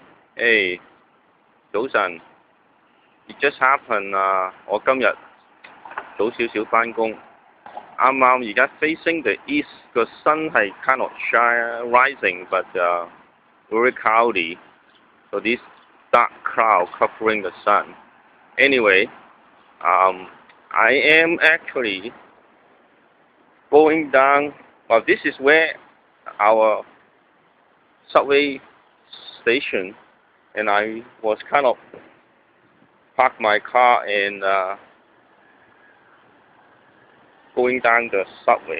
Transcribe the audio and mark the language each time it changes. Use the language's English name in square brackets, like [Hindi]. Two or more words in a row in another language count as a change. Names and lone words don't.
[Cantonese] 誒，早晨。 [English] It just happened [Cantonese] 我今日早少少返工，啱啱而家 [English] facing the east 個 sun 係 kind of rising but very cloudy, so this dark cloud covering the sun. Anyway, I am actually going down. Well, this is where our subway station, and I was kind of parked my car and going down the subway.